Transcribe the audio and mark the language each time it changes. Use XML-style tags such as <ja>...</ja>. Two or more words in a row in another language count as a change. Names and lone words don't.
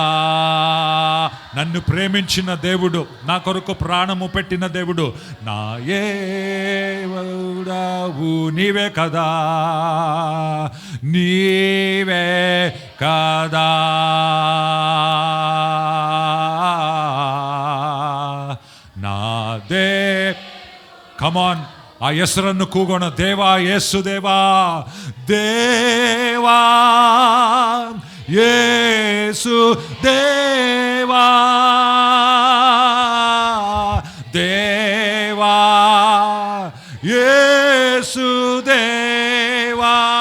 <te>నన్ను ప్రేమించిన దేవుడు, నా కొరకు ప్రాణము పెట్టిన దేవుడు, నా దేవుడవు నీవే కదా, నీవే కదా. నా కమాన్, ఆ</te> <kn>ಹೆಸರನ್ನು ಕೂಗೋಣ. ದೇವಾ, ಯೇಸು ದೇವಾ, ದೇವಾ, ಯೇಸು ದೇವಾ, ದೇವಾ, ಯೇಸು ದೇವಾ,</kn>